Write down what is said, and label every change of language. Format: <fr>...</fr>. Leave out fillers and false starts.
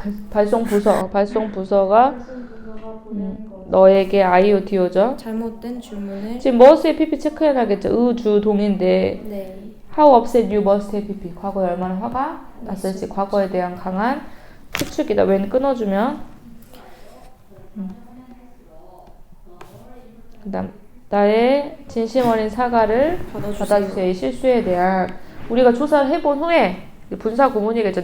<ko>발송 부서가 너에게 IOTO죠. 잘못된 주문을 지금 must have pp 체크해놔야겠죠. 주 동인데 네.</ko> <en>How upset you must have pp.</en> <ko>과거에 얼마나 화가 났을지 과거에 대한 강한 추측이다. when 끊어주면 그다음 나의 진심 어린 사과를 받아주세요. 이 실수에 대한 우리가 조사를 해본 후에 분사 구문이겠죠.</ko>